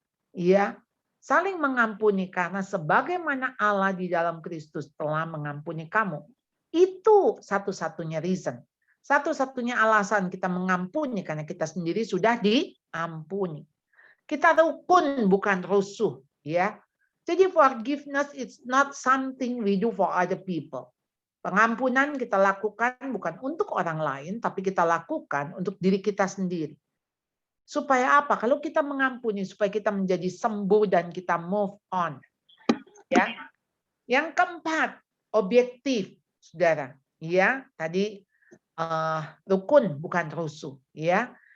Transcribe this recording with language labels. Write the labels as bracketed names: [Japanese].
[Indonesian] Iya, saling mengampuni karena sebagaimana Allah di dalam Kristus telah mengampuni kamu. Itu satu-satunya reason. Satu-satunya alasan kita mengampuni karena kita sendiri sudah diampuni. Kita rukun bukan rusuh, ya. Jadi [English] forgiveness is not something we do for other people. [Indonesian] Pengampunan kita lakukan bukan untuk orang lain, tapi kita lakukan untuk diri kita sendiri. Supaya apa? Kalau kita mengampuni, supaya kita menjadi sembuh dan kita [English] move on. [Indonesian] Ya. Yang keempat, objektif, saudara. Ya, tadi rukun bukan rusuh. Ya.